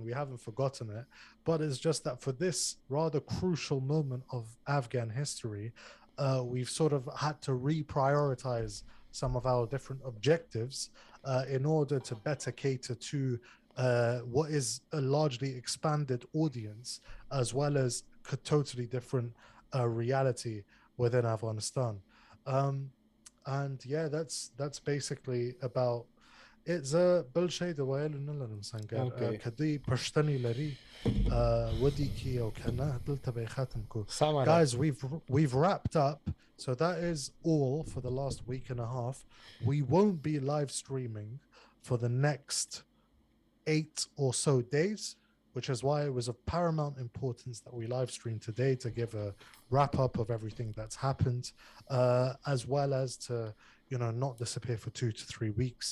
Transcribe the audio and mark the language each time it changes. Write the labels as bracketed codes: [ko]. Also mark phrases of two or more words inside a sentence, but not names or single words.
[en] We haven't forgotten it, but it's just that for this rather crucial moment of Afghan history, we've sort of had to reprioritize some of our different objectives in order to better cater to what is a largely expanded audience, as well as a totally different reality within Afghanistan. And yeah, that's basically about [ps] زه بل شيء د ویلو نه لرم سنګر [en] Okay. [ps] که دوی پښتنې لري ودی کی او کنه دلته به ختم کو. [en] Samara. Guys, we've wrapped up, so that is all for the last week and a half. We won't be live streaming for the next 8 or so days, which is why it was of paramount importance that we live stream today to give a wrap up of everything that's happened, as well as to, you know, not disappear for 2 to 3 weeks.